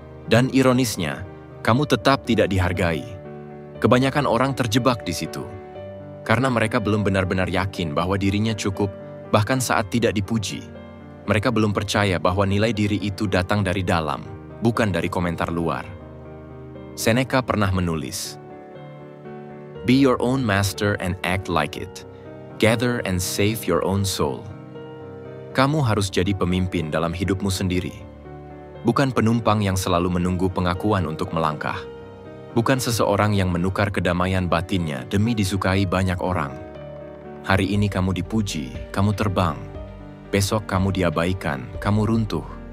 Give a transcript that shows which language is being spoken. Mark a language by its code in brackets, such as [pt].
[id] Dan ironisnya, kamu tetap tidak dihargai. Kebanyakan orang terjebak di situ, karena mereka belum benar-benar yakin bahwa dirinya cukup, bahkan saat tidak dipuji. Mereka belum percaya bahwa nilai diri itu datang dari dalam, bukan dari komentar luar. [en] Seneca [id] pernah menulis, [en] "Be your own master and act like it. Gather and save your own soul." [id] Kamu harus jadi pemimpin dalam hidupmu sendiri. Bukan penumpang yang selalu menunggu pengakuan untuk melangkah. Bukan seseorang yang menukar kedamaian batinnya demi disukai banyak orang. Hari ini kamu dipuji, kamu terbang. Besok kamu diabaikan, kamu runtuh.